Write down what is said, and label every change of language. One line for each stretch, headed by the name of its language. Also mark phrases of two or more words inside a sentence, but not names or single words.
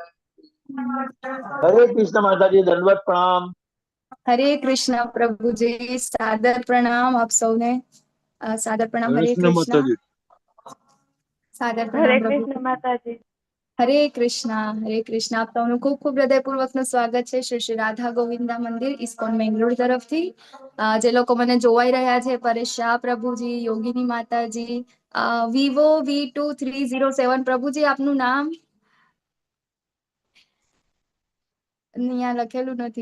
Hindi: हरे कृष्ण माता जी, दंडवत प्रणाम। हरे कृष्ण प्रभु जी, सादर प्रणाम आप सबने। सादर प्रणाम। हरे कृष्ण सादर प्रणाम प्रभु। कृष्ण माता जी। हरे कृष्ण आप
Gujarati: સૌનું ખૂબ ખૂબ હૃદયપૂર્વકનું સ્વાગત છે શ્રી શ્રી રાધા ગોવિંદા મંદિર ઇસ્કોન મેંગલોર તરફથી। જે લોકો મને જોવાઈ રહ્યા છે, પરેશ શાહ પ્રભુજી, યોગીની માતાજી, વિવો V2307 પ્રભુજી, આપનું નામ અહીંયા લખેલું નથી।